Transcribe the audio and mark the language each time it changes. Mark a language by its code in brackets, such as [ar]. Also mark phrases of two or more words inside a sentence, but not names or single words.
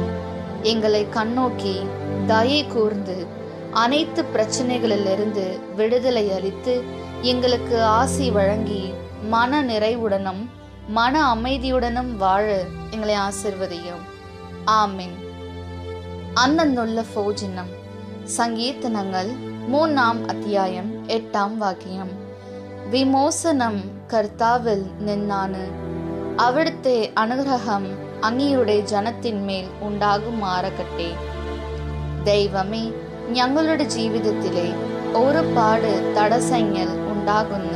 [ta] எங்களை கண்ணோக்கி தயை கூர்ந்து அனைத்து பிரச்சனைகளிலிருந்து விடுதலை அளித்து எங்களுக்கு ஆசி வழங்கி மன நிறைவுடனும் மன அமைதியுடனும் வாழ எங்களை ஆசிர்வதியும். ஆமென். [ml] അന്നന്നുള്ള ഭോജനം. சங்கீர்த்தனங்கள் 3 അധ്യായം 8 വാക്യം. വിമോചനം കർത്താവിൽ നിന്നാണ്, അവിടുത്തെ അനുഗ്രഹം അങ്ങയുടെ ജനത്തിന്മേൽ ഉണ്ടാകുമാറാകട്ടെ. ദൈവമേ, ഞങ്ങളുടെ ജീവിതത്തിലെ ഒരുപാട് തടസ്സങ്ങൾ ഉണ്ടാകുന്നു.